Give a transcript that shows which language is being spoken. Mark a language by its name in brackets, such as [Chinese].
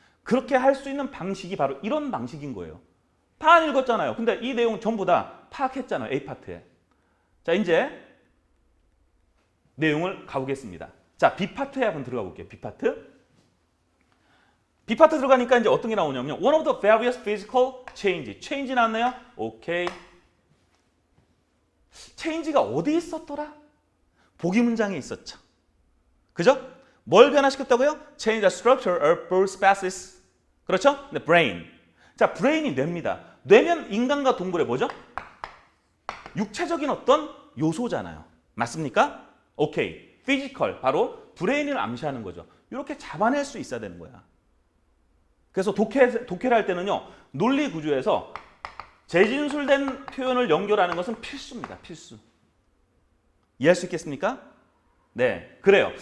[Korean] 그렇게 할 수 있는 방식이 바로 이런 방식인 거예요. 다 읽었잖아요. 근데 이 내용 전부 다 파악했잖아요. A파트에. 자, 이제 내용을 가보겠습니다. 자, B파트에 한번 들어가 볼게요. B파트. B파트 들어가니까 이제 어떤 게 나오냐면요. [English] One of the various physical change. [Korean] change 나왔나요? 오케이. change가 어디 있었더라? 보기 문장에 있었죠. 그죠? 뭘 변화시켰다고요? [English] Change the structure of both species. [Korean] 그렇죠? 네, brain. 자, brain이 뇌입니다. 뇌면 인간과 동물의 뭐죠? 육체적인 어떤 요소잖아요. 맞습니까? 오케이. physical, 바로 브레인을 암시하는 거죠. 이렇게 잡아낼 수 있어야 되는 거야. 그래서 독해를 할 때는요. 논리 구조에서 재진술된 표현을 연결하는 것은 필수입니다. 필수. 이해할 수 있겠습니까? 네, 그래요.